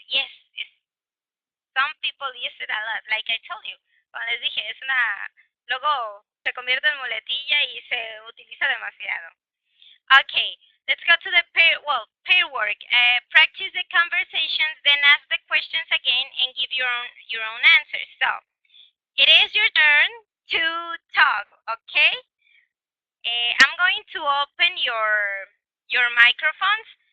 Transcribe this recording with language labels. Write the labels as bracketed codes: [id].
[en] Yes, some people use it a lot, like I told you. [es] Cuando les dije, es una, luego se convierte en muletilla y se utiliza demasiado. [en] Okay, let's go to the pair work. Practice the conversations, then ask the questions again and give your own answers. So, it is your turn to talk, okay? I'm going to open your microphones.